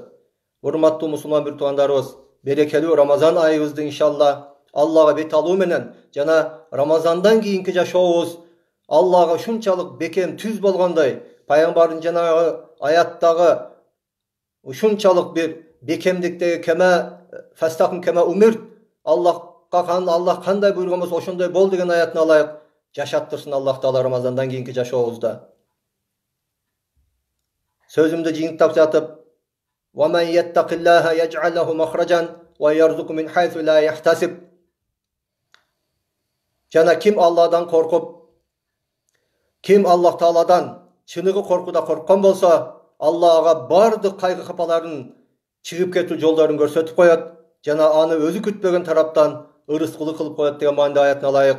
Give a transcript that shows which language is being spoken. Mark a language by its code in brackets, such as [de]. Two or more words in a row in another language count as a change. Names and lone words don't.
[ky] Урматтуу мусулман бир туугандарыбыз, берекелүү Рамазан айыбызды иншалла Аллага бет алуу менен жана Рамазандан кийинки жашообуз Аллага ушунчалык бекем түз болгондой, пайгамбардын жанагы аяттагы ушунчалык бир бекемдиктеги [ar] كما فاستقم كما أمرت, [ky] Аллах кандай буйруган болсо ошондой бол деген аятына ылайык жашаттырсын Аллах Таала Рамазандан кийинки жашообузда. Сөзүмдү жыйынтап жатып, [ar] ومن يتق الله يجعل له مخرجا ويرزقه من حيث لا يحتسب. [ky] Жана ким Алладан коркуп, ким Аллах Тааладан чыныгы коркуда корккон болсо, Алла ага бардык кайгы капаларын чыгып кетүү жолдорун көрсөтүп коет, жана аны өзү күтпөгөн тараптан ырыскылы кылып коет деген маңда аятына ылайык.